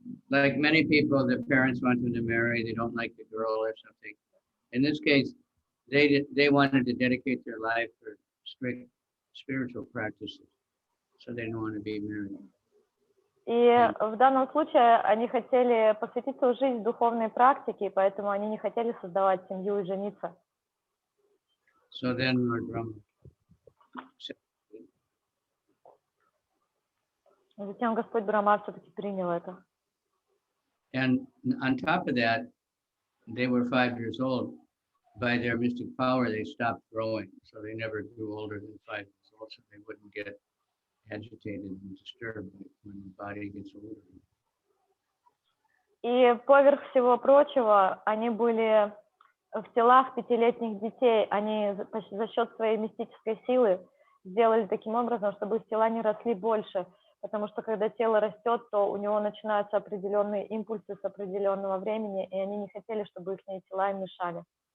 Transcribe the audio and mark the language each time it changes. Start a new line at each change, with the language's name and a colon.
English: Like many people, the parents want them to marry, they don't like the girl or something. In this case, they wanted to dedicate their life for strict spiritual practices, so they didn't want to be married.
Russian: И в данном случае они хотели посвятить свою жизнь духовной практике, поэтому они не хотели создавать семью и жениться.
English: So then Lord Brahma said,
Russian: Затем Господь Брахма все-таки принял это.
English: and on top of that, they were 5 years old. By their mystic power, they stopped growing, so they never grew older than 5 years old, so they wouldn't get agitated and disturbed when the body gets older.
Russian: И поверх всего прочего, они были в телах 5-летних детей. Они за счет своей мистической силы сделали таким образом, чтобы их тела не росли больше. Потому что когда тело растет, то у него начинаются определенные импульсы с определенного времени, и они не хотели, чтобы их тела им мешали.